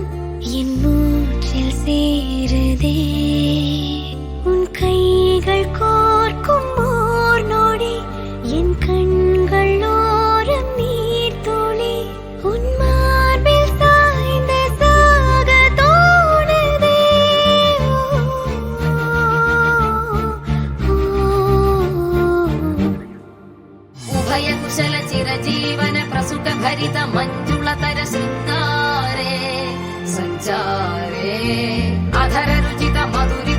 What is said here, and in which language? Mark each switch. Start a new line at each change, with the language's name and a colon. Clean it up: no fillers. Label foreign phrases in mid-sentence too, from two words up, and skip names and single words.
Tamil: என் மூச்சில் சேருதே உன் கைகள் கோர்க்கும் ஓர் நொடி என் கண்கள் ஓரம் நீர் துளி உன் மார்பில் சாய்ந்த சாக தோணுதே
Sanskrit: कुशल चिरजीवन प्रसुख भरित मञ्जुलतर शृङ्गारे सञ्चारे अधर रुचित मधुरित